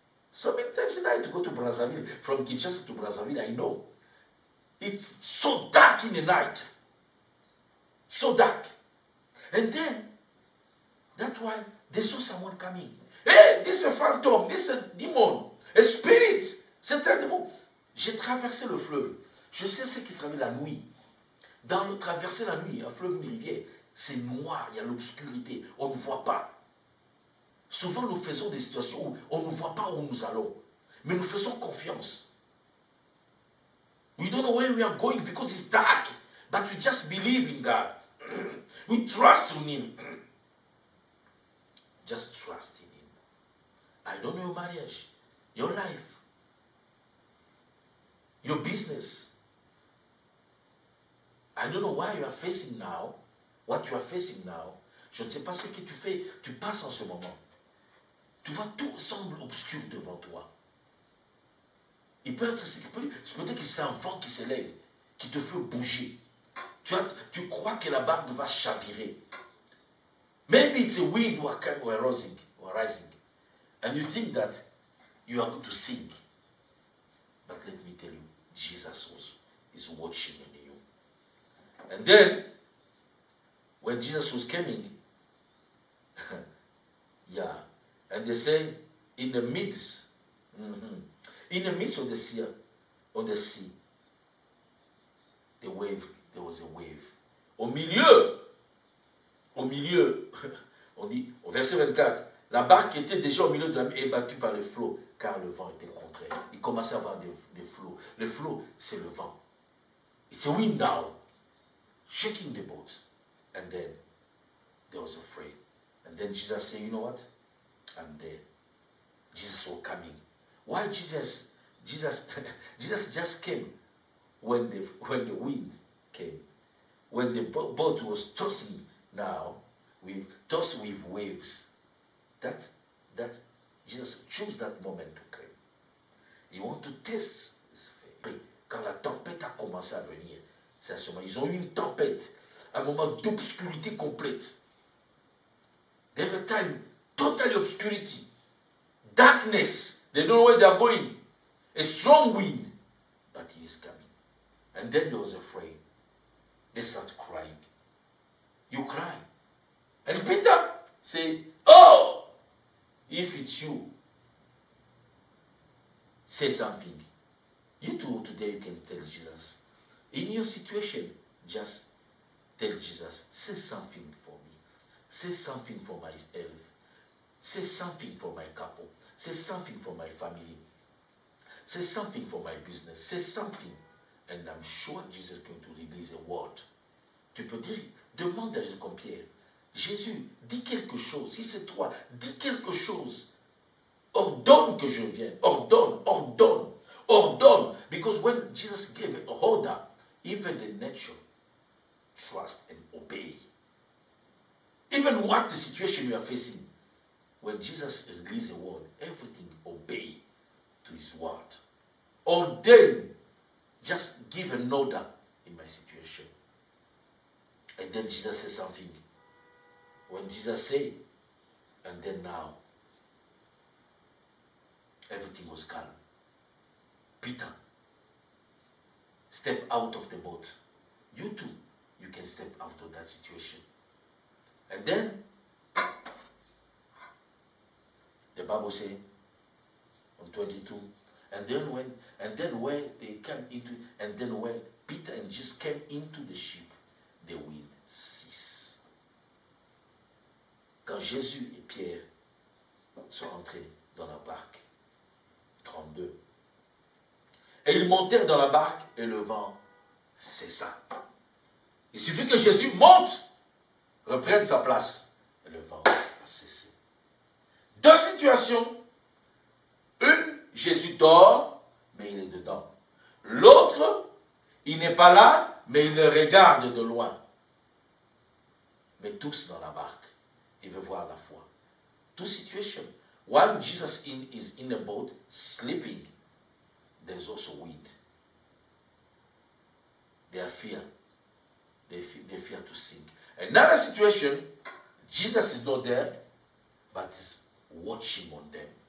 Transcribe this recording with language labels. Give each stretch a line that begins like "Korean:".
English: So many times in the night to go to Brazzaville. From Kinshasa to Brazzaville, I know. It's so dark in the night. So dark. And then, that's why they saw someone coming. Hey, this is a phantom, this is a demon, a spirit.
French: C'est un démon. J'ai traversé le fleuve. Je sais ce qui se traverse la nuit. Dans traverser la nuit, un fleuve, une rivière, c'est noir, il y a l'obscurité, on ne voit pas. Souvent, nous faisons des situations où on ne voit pas où nous allons. Mais nous faisons confiance.
English: We don't know where we are going because it's dark. But we just believe in God. We trust in Him. Just trust in Him. I don't know your marriage, your life, your business. I don't know what you are facing now. What you are facing now.
French: Je ne sais pas ce que tu fais. Tu passes en ce moment. Tu vois, tout semble obscur devant toi. Il peut être, peut-être que c'est un vent qui s'élève, qui te fait bouger. Tu crois que la barque va chavirer.
English: Maybe it's a wind or rising. And you think that you are going to sink. But let me tell you, Jesus is watching on you. And then, when Jesus was coming, yeah, and they say, in the midst of the sea, on the sea, there was a wave.
French: Au milieu, on dit, au verset 24, la barque était déjà au milieu de la mer et battue par les flots, car le vent était contraire. Il commençait à avoir des flots. Le flot, c'est le vent.
English: It's a wind now, shaking the boat. And then, they was afraid. And then Jesus said, you know what? I'm there. Jesus was coming. Why Jesus just came when the wind came. When the boat was tossing now, we tossed with waves. That Jesus chose that moment to come. He want to test his faith.
French: Quand la tempête a commencé à venir, c'est à ce moment, ils ont eu une tempête, un moment d'obscurité complète.
English: They have a time, totally obscurity. darkness. They don't know where they are going. A strong wind, but he is coming. And then they was afraid. They start crying. You cry. And Peter said, oh, if it's you, say something. You too, today you can tell Jesus. In your situation, just tell Jesus, say something for me. Say something for my health. Say something for my couple. Say something for my family. Say something for my business. Say something. And I'm sure Jesus is going to release a word.
French: Tu peux dire, demande à Jésus comme Pierre. Jésus, dis quelque chose. Si c'est toi, dis quelque chose. Ordonne que je vienne. Ordonne, ordonne, ordonne.
English: Because when Jesus gave an order, even the nature trust and obey. Even what the situation you are facing, when Jesus released a word, everything obey to his word. Ordain, just give an order in my situation. And then Jesus said something. When Jesus said, and then now, everything was calm. Peter, step out of the boat. You too, you can step out of that situation. And then, the Bible says, on 22, and then when they came into, and then when Peter and Jesus came into the ship, the wind ceased.
French: Quand Jésus et Pierre sont entrés dans la barque, 32, et ils montèrent dans la barque et le vent cessa. Il suffit que Jésus monte, reprenne sa place et le vent va cesser. Deux situations. Une, Jésus dort, mais il est dedans. L'autre, il n'est pas là, mais il le regarde de loin. Mais tous dans la barque. Il veut voir la foi.
English: Two situations. One, Jesus is in a boat, sleeping. There's also wind. They are fear. They fear to sink. Another situation, Jesus is not there, but is watching on them.